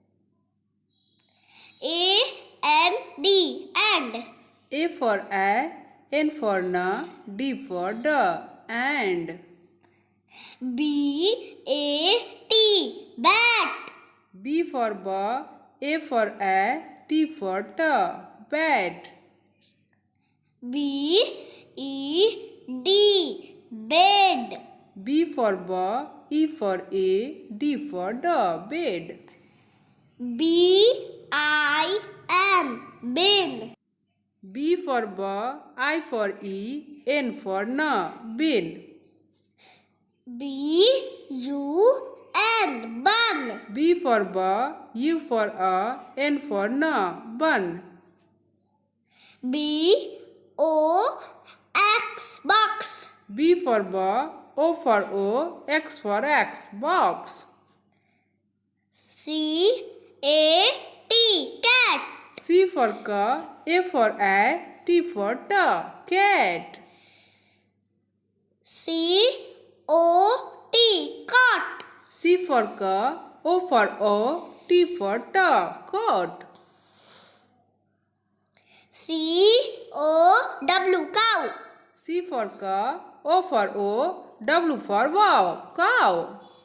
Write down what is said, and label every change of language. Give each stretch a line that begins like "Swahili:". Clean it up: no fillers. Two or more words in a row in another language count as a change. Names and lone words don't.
English: A N D and. A for a, N for na, D for da, and. B A T bat. B for ba, A for a, T for ta, bat. B E D bed. B for ba, E for a, D for da, bed. B I N bin. B for ba, I for e, N for na, bin. B U N bun. B for ba, U for a, N for na, bun. B O X box. B for ba, O for o, X for x, box. C A T cat. C for ka, A for a, T for ta, cat. C O T cot. C for ka, O for o, T for ta, coat. C O W cow. C for ka, O for o, W for wow, cow.